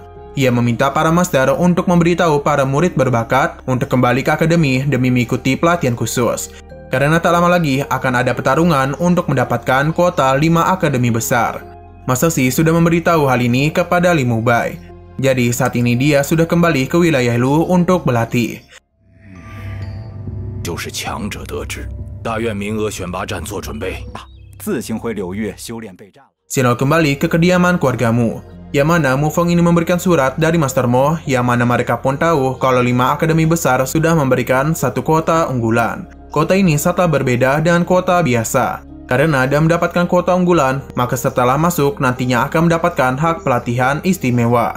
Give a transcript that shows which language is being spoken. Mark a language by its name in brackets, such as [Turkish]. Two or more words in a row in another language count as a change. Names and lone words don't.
[Indonesian] Ia meminta para master untuk memberitahu para murid berbakat untuk kembali ke akademi demi mengikuti pelatihan khusus, karena tak lama lagi akan ada pertarungan untuk mendapatkan kuota 5 akademi besar. Master Xi sudah memberitahu hal ini kepada Li Mubai. Jadi saat ini dia sudah kembali ke wilayah Lu untuk berlatih. [Chinese] 就是强者得志，大院名额选拔战做准备。自行回柳月修炼备战。 [Indonesian] Sino kembali ke kediaman keluarga Mu, yang mana Mu Feng ini memberikan surat dari Master Mo, yang mana mereka pun tahu kalau 5 akademi besar sudah memberikan 1 kuota unggulan. Kuota ini sangatlah berbeda dengan kuota biasa, karena dia mendapatkan kuota unggulan, maka setelah masuk nantinya akan mendapatkan hak pelatihan istimewa.